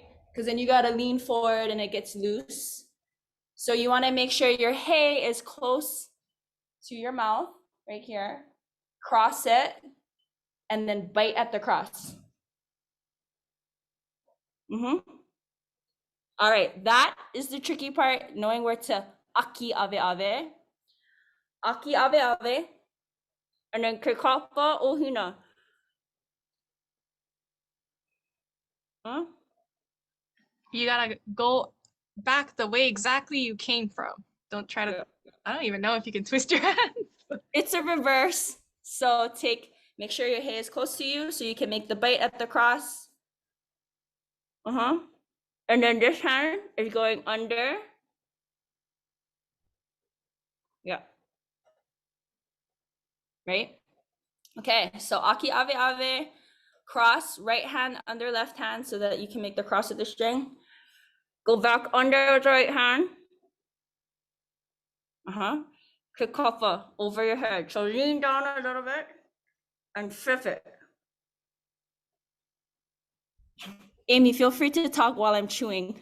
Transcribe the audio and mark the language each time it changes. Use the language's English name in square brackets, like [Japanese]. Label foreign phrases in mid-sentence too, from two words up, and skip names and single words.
[English] Because then you gotta lean forward and it gets loose. So you wanna make sure your hay is close to your mouth right here. Cross it and then bite at the cross. All right, that is the tricky part, knowing where to [Hawaiian] aki ave. Aki ave, and then kekapa Ohina. [English] You gotta go back the way exactly you came from. Don't try to, I don't even know if you can twist your hands. It's a reverse. So make sure your hay is close to you so you can make the bite at the cross. And then this hand is going under. Yeah. Right? Okay, so [Hawaiian] aki ave, [English] cross, right hand under left hand so that you can make the cross with the string. Go back under the right hand. Kekafa over your head. So lean down a little bit. and flip it. Amy, feel free to talk while I'm chewing.